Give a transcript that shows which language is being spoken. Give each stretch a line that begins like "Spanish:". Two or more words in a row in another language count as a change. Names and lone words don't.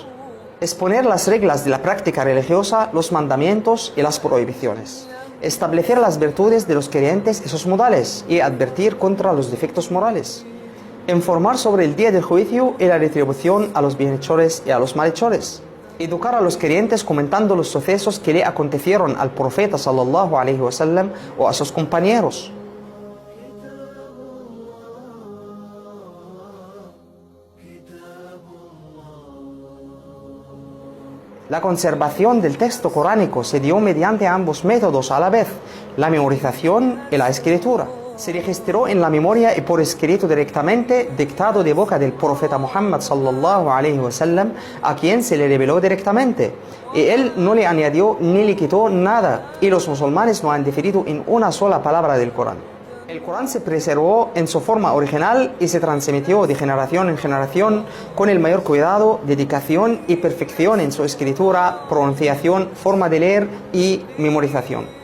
Spanish: Exponer las reglas de la práctica religiosa, los mandamientos y las prohibiciones. Establecer las virtudes de los creyentes y sus modales y advertir contra los defectos morales. Informar sobre el día del juicio y la retribución a los bienhechores y a los malhechores. Educar a los creyentes comentando los sucesos que le acontecieron al profeta
Arabic: صلى الله عليه وسلم
Spanish: o a sus compañeros. La conservación del texto coránico se dio mediante ambos métodos a la vez, la memorización y la escritura. Se registró en la memoria y por escrito directamente, dictado de boca del profeta Muhammad
Arabic: صلى الله عليه وسلم,
Spanish: a quien se le reveló directamente, y él no le añadió ni le quitó nada, y los musulmanes no han diferido en una sola palabra del Corán. El Corán se preservó en su forma original y se transmitió de generación en generación con el mayor cuidado, dedicación y perfección en su escritura, pronunciación, forma de leer y memorización.